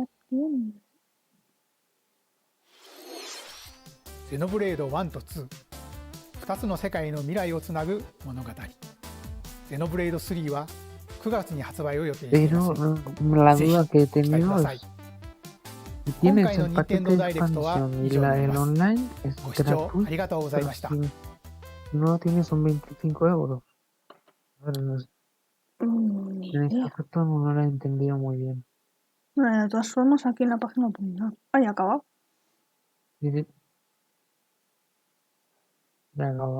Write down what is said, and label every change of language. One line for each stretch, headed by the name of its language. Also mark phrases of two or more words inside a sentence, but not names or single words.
Japanese: ゼノブレード1と2、2つの世界の未来をつなぐ物語。ゼノブレード3は9月に発売を予定しています。
Spanish: Pero la
Japanese: ぜひ
Spanish: duda que he
Japanese: ご期待く
Spanish: tenido
Japanese: ださい。
Spanish: es si
Japanese: 今
Spanish: tienes
Japanese: 回の
Spanish: el
Japanese: 任天
Spanish: paquete
Japanese: 堂
Spanish: de
Japanese: ダイレクトは
Spanish: expansión y
Japanese: 以上になり
Spanish: el
Japanese: ます。
Spanish: online es
Japanese: ご視聴あ
Spanish: gratuito,
Japanese: りがとうござい
Spanish: pero
Japanese: ました。
Spanish: si no lo tienes son 25 euros. A ver, no sé, Ni en ese idea. aspecto no lo he entendido muy bien. Bueno, de todas formas, aquí en la página pone nada. Ay, acabado. Sí, sí. Ya no,